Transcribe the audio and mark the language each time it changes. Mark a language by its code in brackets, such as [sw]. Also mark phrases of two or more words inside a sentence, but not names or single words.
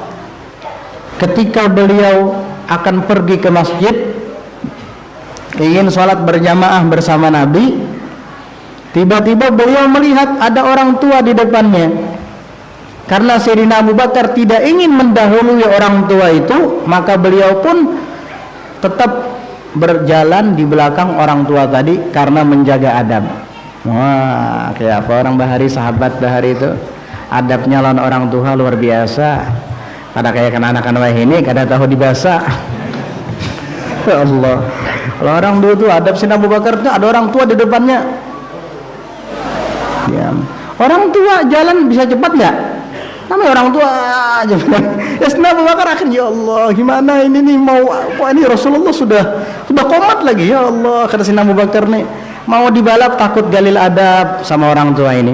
[id] Ketika beliau akan pergi ke masjid ingin sholat berjamaah bersama Nabi, tiba-tiba beliau melihat ada orang tua di depannya. Karena Sayyidina Abu Bakar tidak ingin mendahului orang tua itu, maka beliau pun tetap berjalan di belakang orang tua tadi karena menjaga adab. [bjn] Wah, kayak apa orang Bahari, sahabat Bahari itu adabnya lawan orang tua luar biasa. Kada kayak anak-anak ini kada tahu dibasa. [id] Ya Allah, kalau orang dulu tuh adab Sayyidina Abu Bakar tuh ada orang tua di depannya. Ya. Orang tua jalan bisa cepat nggak? Namanya orang tua aja. Ya Sayyidina Abu Bakar akhirnya, ya Allah gimana ini nih, mau apa ini, Rasulullah sudah komat lagi, ya Allah, kata Sayyidina Abu Bakar nih mau dibalap takut galil adab sama orang tua ini.